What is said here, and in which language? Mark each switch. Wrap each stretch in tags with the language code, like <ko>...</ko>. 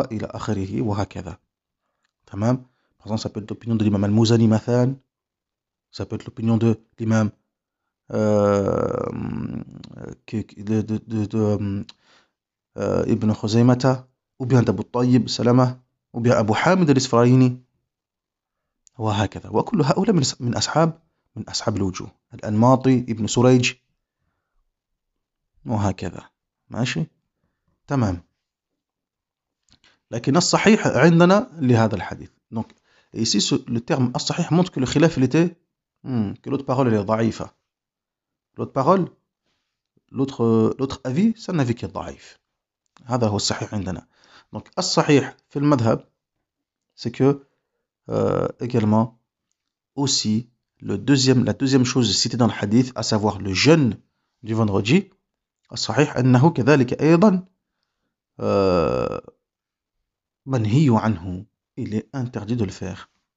<ar>ila akhirihi wa hakadha. Tamam.</ar> <fr>Par exemple, ça peut être l'opinion de l'imam al-Muzani mathan, ça peut être l'opinion de l'imam Ibn Khuzaymata, ou bien d'Abu Tayyib Salama, ou bien Abu Hamid al-Isfaraini.</fr> <ar>وهكذا. وكل هؤلاء من أصحاب الوجوه. الأنماطي, ابن سريج, وهكذا. ماشي؟ تمام. لكن الصحيح عندنا لهذا الحديث.</ar> <fr>Donc, ici, le terme الصحيح montre que le khilaf, il était, que l'autre parole, elle est ضعيفة. L'autre parole, l'autre avis, c'est un avis qui est ضعيف.</fr> <ar>هذا هو الصحيح عندنا.</ar> <fr>Donc,</fr> <ar>الصحيح في المذهب,</ar> <fr>c'est que également aussi la deuxième chose citée dans le hadith, à savoir le jeûne du vendredi,</fr> <ar>الصحيح أنه كذلك أيضا منهي عنه,</ar> <fr>il est interdit de le faire.</fr>